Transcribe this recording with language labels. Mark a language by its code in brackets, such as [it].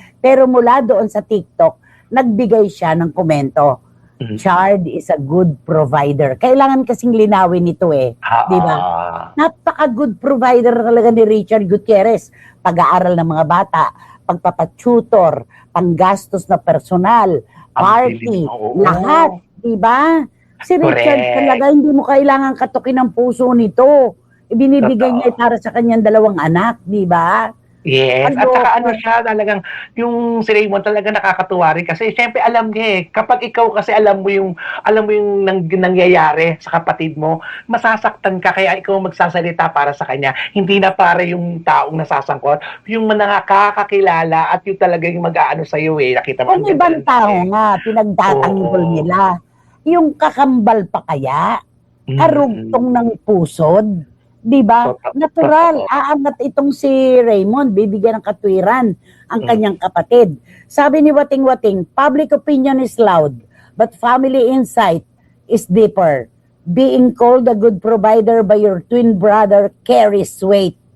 [tl] Pero mula doon sa TikTok, nagbigay siya ng komento. [en] Chard is a good provider. [tl] Kailangan kasing linawin ito di ba? Napaka-good provider talaga ni Richard Gutierrez. Pag-aaral ng mga bata, pagpapatutor, panggastos na personal, party, lahat, di ba? Si Richard [en] Correct. [tl] talaga, hindi mo kailangan katukin ng puso nito. Ibinibigay niya para sa kanyang 2 anak, di ba? Yes, at Ano, saka ano siya talagang yung si Raymond talaga nakakatuwa rin kasi siyempre alam niya kapag ikaw kasi alam mo yung nangyayari sa kapatid mo, masasaktan ka kaya ikaw magsasalita para sa kanya. Hindi na para yung taong nasasangkot, yung nakakakilala at yung talaga yung mag-aano sa iyo nakita mo kung ibang tao nga, pinagtatanggol Oo. nila. Yung kakambal pa kaya, karugtong ng pusod, di ba? Natural, aangat itong si Raymond, bibigyan ng katwiran ang kanyang kapatid. Sabi ni Wating Wating, [en] public opinion is loud, but family insight is deeper. Being called a good provider by your twin brother carries weight.